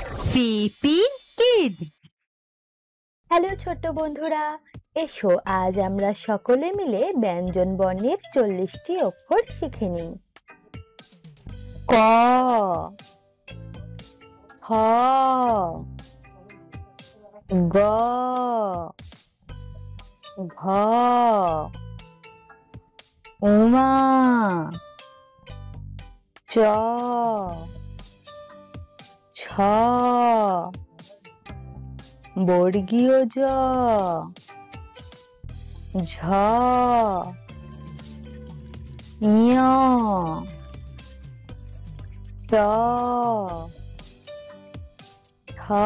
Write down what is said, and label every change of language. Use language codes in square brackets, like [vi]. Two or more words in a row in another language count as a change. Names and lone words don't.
[bn] পিপি কিডস। হ্যালো ছোট্ট বন্ধুরা, এসো আজ আমরা সকলে মিলে ব্যঞ্জন বর্ণের 40টি অক্ষর শিখে নিই। ক, খ, গ, ঘ, উমা, চ, ছ, বর্গীয় জ, ঝ, ঞ, ট, ঠ,